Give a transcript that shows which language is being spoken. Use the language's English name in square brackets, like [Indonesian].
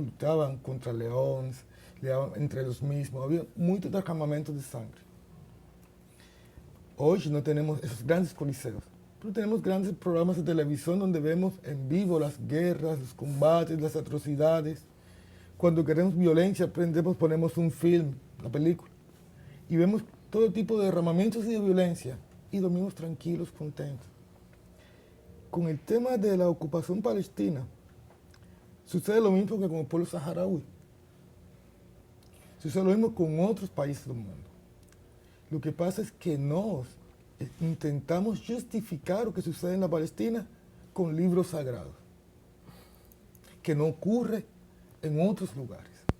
[Spanish] Lutaban contra leones, peleaban entre los mismos, había [Portuguese] muito derramamento de [Spanish] sangre. [Portuguese] Hoje não temos esses grandes coliseus, [Spanish] pero [Portuguese] temos grandes programas de televisão onde vemos em vivo as guerras, os combates, as atrocidades. Quando queremos violência, [Spanish] ponemos [Portuguese] um filme, uma película, e vemos [Spanish] todo tipo de derramamientos y de violencia y dormimos tranquilos, contentos. Con el tema de la ocupación palestina, sucede lo mismo que con el pueblo saharaui. Sucede lo mismo con otros países del mundo. Lo que pasa es que nos intentamos justificar lo que sucede en la Palestina con libros sagrados, que no ocurre en otros lugares.